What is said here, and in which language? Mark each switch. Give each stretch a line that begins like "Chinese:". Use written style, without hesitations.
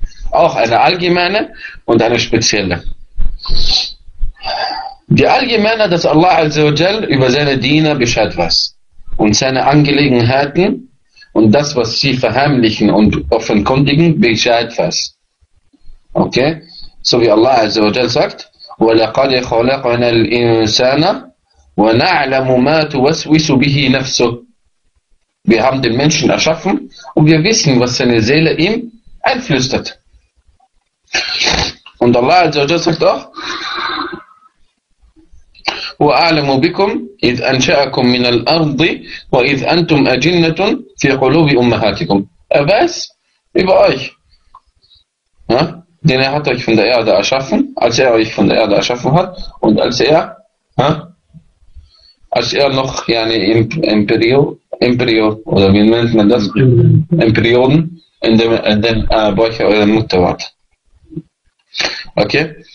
German: Auch eine allgemeine und eine spezielle. Die allgemeine, dass Allah Azza wa Jal über seine Diener Bescheid weiß und seine Angelegenheiten und das, was sie verheimlichen und offenkundigen, Bescheid weiß. Okay? So wie Allah Azza wa Jal sagt,
Arabic: وَلَقَدْ خَلَقْنَا الْإِنسَانَ وَنَعْلَمُ مَا تُوَسْوِسُ بِهِ نَفْسُ.
German: Wir haben den Menschen erschaffen und wir wissen, was seine Seele ihm einflüstert. Und Allah Azza wa Jalla sagt auch,
Arabic: وَأَعْلَمُ بِكُمْ إِذْ أَنْشَأَكُمْ مِنَ الْأَرْضِ وَإِذْ أَنْتُمْ أَجِنَّةٌ فِي قُلُوبِ أُمَّهَاتِكُمْ.
German: Er weiß über euch, ja? Denn er hat euch von der Erde erschaffen, als er euch von der Erde erschaffen hat und als er, ja? Als er noch yani, Embryo, oder wie nennt man das? Embryoden, in dem Bauch eurer Mutter war. Okay?